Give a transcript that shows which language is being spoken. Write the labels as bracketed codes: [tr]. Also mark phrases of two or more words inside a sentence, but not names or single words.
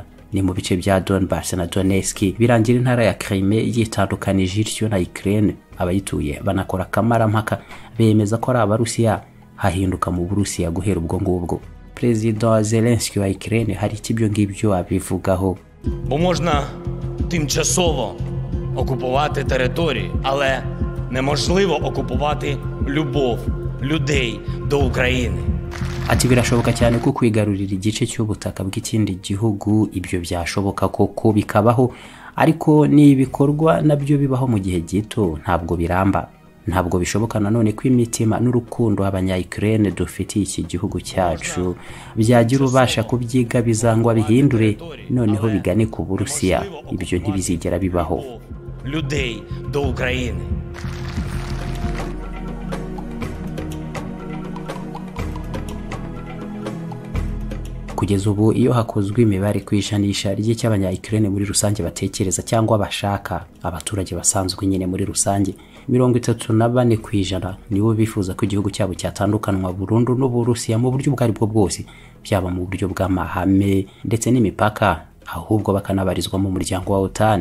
[rw] Ni mu bice bya Donbass na Donetsk birangira intara ya Crimea yitandukanije ityo na Ukraine. Abayituye banakora kamarampaka bemeza ko ari Abarusiya, hahinduka mu Burusiya guhera ubwo ngubwo. Perezida Zelensky wa Ukraine hari ikibyo ngibyo abivugaho. [uk] Бо можна тимчасово окупувати території, але неможливо окупувати любов людей до України. [rw] Ati birashoboka cyane ko kwigarurira igice cy'ubutaka bw'ikindi gihugu ibyo byashoboka koko bikabaho, ariko ni ibikorwa nabyo bibaho mu gihe gito, ntabwo biramba. Ntabwo bishoboka nanone ko imitima n'urukundo abanya-Ukraine dufitiye iki gihugu cyacu byagira ubasha kubyiga bizangwa bihindure noneho bigane ku Burusiya. Ibyo ntibizigera bibaho. [uk] Людей до України. [rw] Kugeza ubu iyo hakozwe imibare kwishanisha ry'icy'abanya-Ukraine muri rusange batekereza cyangwa bashaka, abaturage basanzwe nyine muri rusange 34% nibo bifuza ko igihugu cyabo cyatandukanwa burundu n'Uburusiya mu buryo bwari bwo bwose, byaba mu buryo bw'amahame ndetse n'imipaka, ahubwo bakanabarizwa mu muryango wa OTAN.